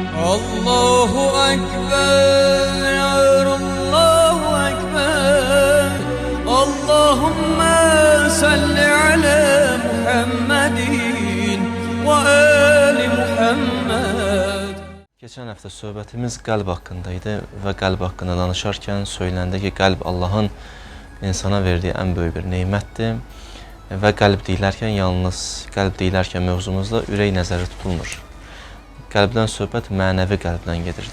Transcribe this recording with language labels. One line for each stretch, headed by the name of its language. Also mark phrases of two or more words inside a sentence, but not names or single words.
Arabic: الله أكبر، الله أكبر. اللهم صل على محمد وآل محمد.
Turkish: Geçen hafta
Azerbaijani: söhbətimiz qəlb haqqındaydı və qəlb haqqında danışarkən söyləndi ki, qəlb Allahın insana verdiyi ən böyük bir nemətdir və qəlb deyilərkən yalnız qəlb deyilərkən mövzumuzda ürək nəzərdə tutulmur. Qəlbdən söhbət mənəvi qəlbdən gedirdi.